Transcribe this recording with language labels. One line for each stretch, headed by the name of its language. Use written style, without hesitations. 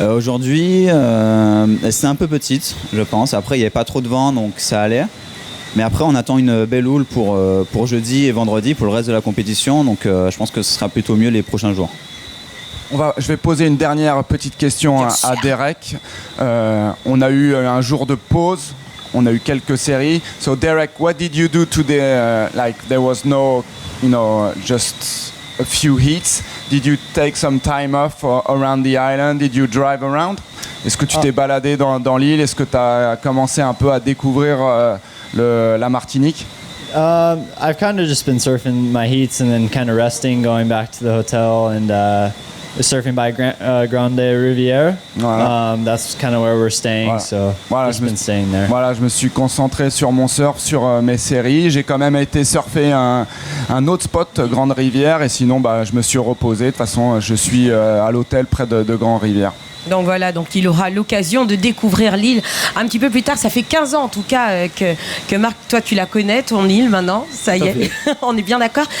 French: Aujourd'hui, c'est un peu petite, je pense. Après, il n'y avait pas trop de vent, donc ça allait. Mais après, on attend une belle houle pour jeudi et vendredi, pour le reste de la compétition. Donc, je pense que ce sera plutôt mieux les prochains jours. Je vais poser une dernière petite question à Derek. On a eu un jour de pause. On a eu quelques séries.
English: So, Derek, what did you do today? Like, there was no, just a few heats. Did you take some time off around the island? Did you drive around?
French: Est-ce que tu t'es baladé dans l'île? Est-ce que tu as commencé un peu à découvrir la Martinique?
English: I've kind of just been surfing my heats and then kind of resting, going back to the hotel and surfing by Grande Riviera.
French: Voilà.
English: That's kind of where we're staying,
French: Voilà.
English: so just been staying there.
French: Voilà, je me suis concentré sur mon surf, sur mes séries. J'ai quand même été surfer un autre spot, Grande Rivière, et sinon je me suis reposé. De toute façon, je suis à l'hôtel près de Grande Rivière. Donc voilà, donc il aura l'occasion de découvrir l'île un petit peu plus tard. Ça fait 15 ans en tout cas que Marc, toi tu la connais, ton île maintenant, ça y est, on est bien d'accord.